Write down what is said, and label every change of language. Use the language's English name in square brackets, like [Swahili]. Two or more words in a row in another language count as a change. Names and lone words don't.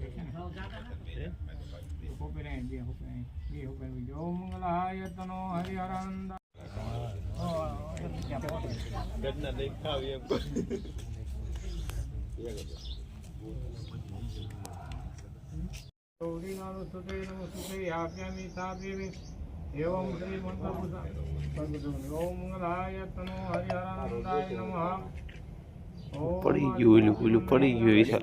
[Sanskrit] ओम मंगलाय तनो हरिहरानंद. एवं श्री ओम मंगलाय तनो हरिहरानंदाय नमः. [Gujarati] પડી ગયું ઓલું પડી ગયું.